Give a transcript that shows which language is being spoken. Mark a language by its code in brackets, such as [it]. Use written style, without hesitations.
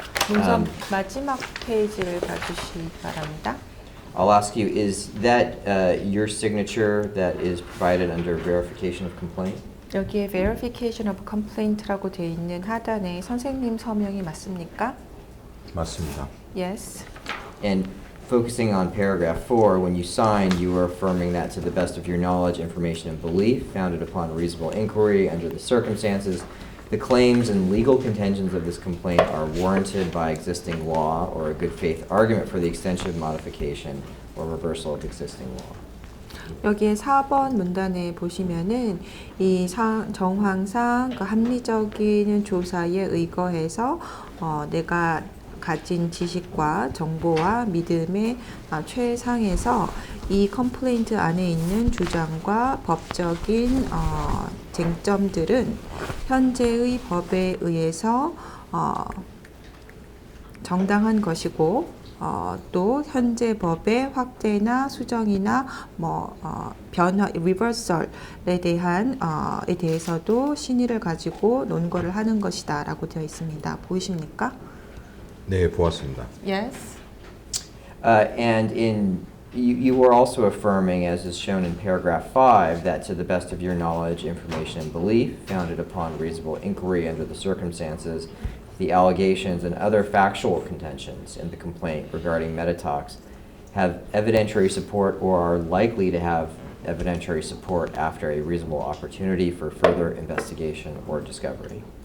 [ko] 문서 마지막 페이지를 봐주시기 바랍니다. [en] I'll ask you, is that your signature that is provided under verification of complaint? [ko] 여기에 [en] verification of complaint [ko] 라고 되어 있는 하단에 선생님 서명이 맞습니까? 맞습니다. [en] Yes. And focusing on paragraph 4, when you signed, you were affirming that to the best of your knowledge, information, and belief, founded upon reasonable inquiry under the circumstances, the claims and legal contentions of this complaint are warranted by existing law or a good faith argument for the extension, modification, or reversal of existing law. [ko] 여기에 4번 문단에 보시면은 이 정황상 그 합리적인 조사에 의거해서 내가 가진 지식과 정보와 믿음의 최상에서 이 컴플레인트 안에 있는 주장과 법적인 쟁점들은 현재의 법에 의해서 정당한 것이고 또 현재 법의 확대나 수정이나 변화, 리버설에 대해서도 신의를 가지고 논거를 하는 것이다라고 되어 있습니다. 보이십니까? 네, 보았습니다. [en] Yes. And you were also affirming, as is shown in paragraph 5, that to the best of your knowledge, information, and belief, founded upon reasonable inquiry under the circumstances, the allegations and other factual contentions in the complaint regarding Metatalks have evidentiary support or are likely to have evidentiary support after a reasonable opportunity for further investigation or discovery.